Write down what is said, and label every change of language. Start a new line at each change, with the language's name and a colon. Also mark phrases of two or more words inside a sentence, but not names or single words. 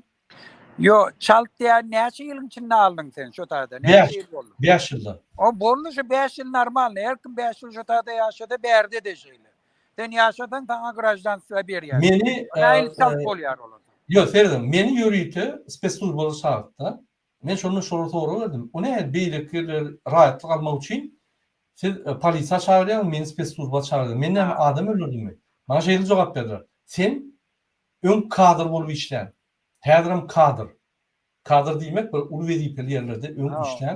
Turkmen: Yo, çalt diýär näçe ýylyň içinde aldyň sen şu taýda? Näçe ýyl boldy? 5 ýylda. O boldy şu 5 ýyl normal. Her kim 5 ýyl şu taýda ýaşady, berde de şeýle. Sen ýaşadyň, taňa grajdansyga berýär. Meni näil çalt bolýar olar. Yo, Ferdim, meni ýörüýte spesturbaly şartda. Men şonu soru verdim. O näme beýlekler raýatlyk almak üçin siz polisiýa çağırýan, meni spesturbaly çağırýan. Men näme adam öldürdümmi? Maňa şeýle jogap berdiler. Sen ön kadr bolup işlän. Häzirim kadr. Kadr diýmek bir uly wezipeli ýerlerde ön işlän.